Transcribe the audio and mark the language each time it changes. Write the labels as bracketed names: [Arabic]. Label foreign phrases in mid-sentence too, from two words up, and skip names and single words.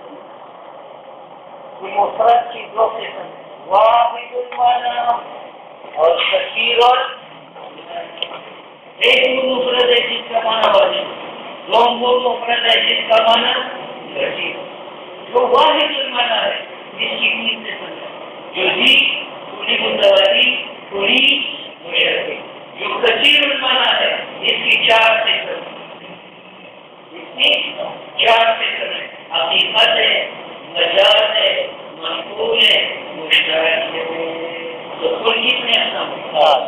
[Urdu] کہ مفرد کی دو قسم، [Arabic] واحد المعنی [Urdu] اور کثیر ایک مفرد ہے جس کا معنی واحد، دو مفرد ہے جس کا معنی کثیر. جو [Arabic] واحد المعنی [Urdu] ہے جس کی تین قسم ہے، جزئی، کلی متواتر، کلی مشبہ. جو [Arabic] کثیر المعنی [Urdu] ہے اس کی چار قسم، اس کی چار قسم ہے، حقیقت ہے، مجاز ہے، منقول ہے، مشترک ہے. تو کل کتنے اقسام؟